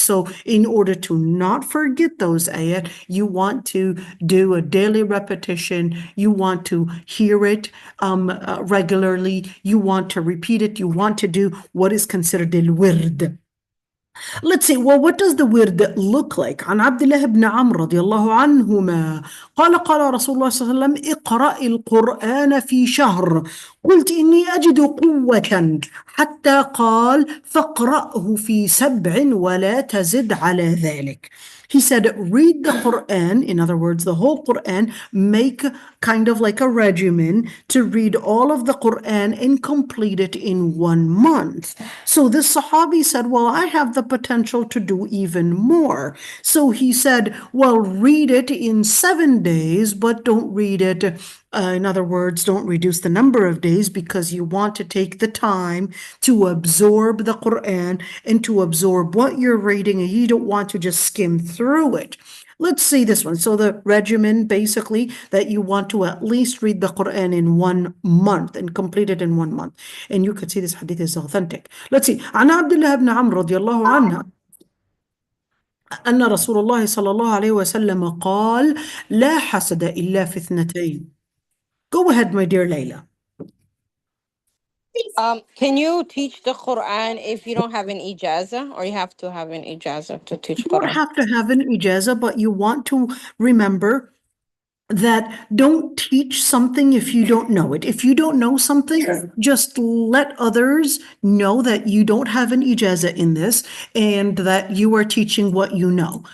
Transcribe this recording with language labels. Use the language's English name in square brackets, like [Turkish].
[English] So in order to not forget those ayat, you want to do a daily repetition. You want to hear it regularly. You want to repeat it. You want to do what is considered al-wird. Let's see, well, what does the wird look like? [Arabic] عن عبد الله بن عمرو رضي الله عنهما قال رسول الله صلى الله عليه وسلم: اقرأ القرآن في شهر. قلت إني أجد قوة، حتى قال: فاقرأه في 7 ولا تزد على ذلك. [English] He said, read the Quran, in other words, the whole Quran, make kind of like a regimen to read all of the Quran and complete it in 1 month. So this Sahabi said, well, I have the potential to do even more. So he said, well, read it in 7 days, but don't read it. In other words, don't reduce the number of days, because you want to take the time to absorb the Quran and to absorb what you're reading, and you don't want to just skim through it. Let's see this one. So the regimen, basically, that you want to at least read the Quran in 1 month and complete it in 1 month. And you could see this hadith is authentic. Let's see. [Arabic] عن عبد الله بن عمرو رضي الله عنه أن رسول الله صلى الله عليه وسلم قال: لا حسد إلا في 2. [English] Go ahead, my dear Layla. Can you teach the Quran if you don't have an ijazah, or you have to have an ijazah to teach You don't Quran? have to have an ijazah, but you want to remember that don't teach something if you don't know it. If you don't know something, just let others know that you don't have an ijazah in this and that you are teaching what you know.